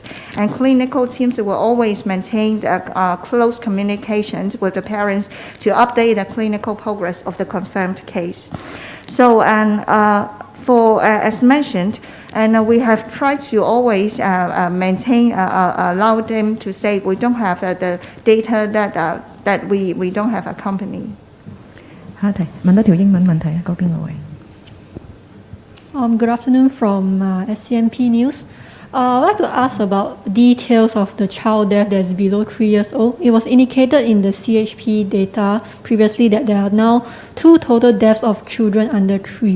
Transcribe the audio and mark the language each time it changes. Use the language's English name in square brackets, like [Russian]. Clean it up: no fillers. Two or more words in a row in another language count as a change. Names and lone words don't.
[English] And clinical teams will always maintain close communications with the parents to update the clinical progress of the confirmed case. So, as mentioned, and we have tried to always maintain, allow them to say we don't have the data that we don't have a company. [Cantonese] 下一題，問多條英文問題啊，嗰邊嗰位。 [English] Good afternoon from SCMP News. I'd like to ask about details of the child death that's below 3 years old. It was indicated in the CHP data previously that there are now 2 total deaths of children under 3.